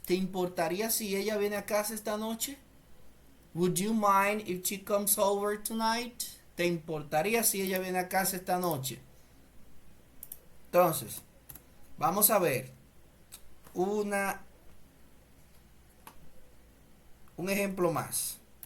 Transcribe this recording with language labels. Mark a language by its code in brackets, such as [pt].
[es] ¿Te importaría si ella viene a casa esta noche? [en] Would you mind if she comes over tonight? [es] ¿Te importaría si ella viene a casa esta noche? Entonces, vamos a ver un ejemplo más.